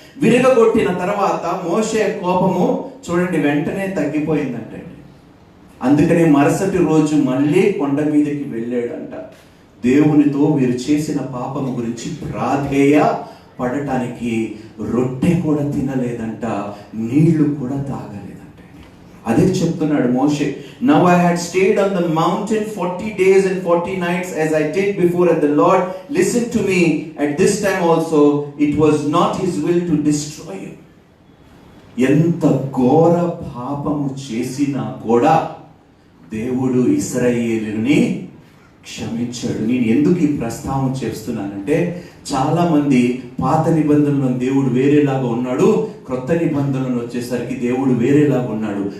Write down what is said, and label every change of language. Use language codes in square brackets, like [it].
[te] విరగొట్టిన తర్వాత మోషే కోపము చూడండి వెంటనే తగ్గిపోయిందంట. అందుకనే మరుసటి రోజు మళ్ళీ కొండ మీదకి వెళ్ళాడంట. దేవునితో వీరు చేసిన పాపము గురించి ప్రాధేయ పడటానికి రొట్టె కూడా తినలేదంట, నీళ్లు కూడా తాగలేదంట. అదే చెప్తున్నాడు మోషే. [en] Now I had stayed on the mountain 40 days and 40 nights as I did before, and the Lord listened to me at this time also. It was not his will to destroy you. [te] ఎంత ఘోర పాపము చేసినా కూడా దేవుడు ఇశ్రాయేలుని క్షమించాడు. నేను ఎందుకు ఈ ప్రస్తావన చేస్తున్నానంటే చాలా మంది పాత నిబంధనలో దేవుడు వేరేలాగా ఉన్నాడు, క్రొత్త నిబంధనలు వచ్చేసరికి దేవుడు వేరేలాగా ఉన్నాడు.